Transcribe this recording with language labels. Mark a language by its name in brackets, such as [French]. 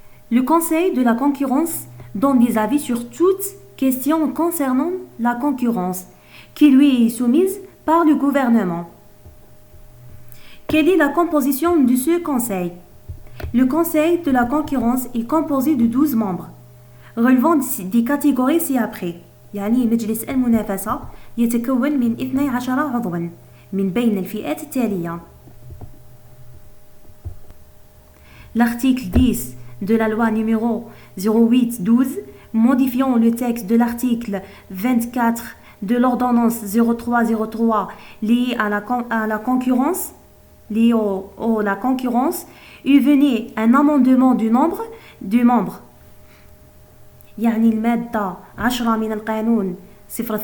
[French] Le Conseil de la concurrence donne des avis sur toute question concernant la concurrence qui lui est soumise par le gouvernement. Quelle est la composition de ce conseil? Le Conseil de la concurrence est composé de 12 membres relevant des catégories ci-après. [Arabic] يعني مجلس المنافسة يتكون من 12 عضواً من بين الفئات التالية. [French] L'article 10 de la loi numéro 08-12 modifiant le texte de l'article 24 de l'ordonnance 0303 liée à la concurrence liée la concurrence il venait un amendement du nombre du membre [Arabic] يعني المادة 10 من القانون 08-12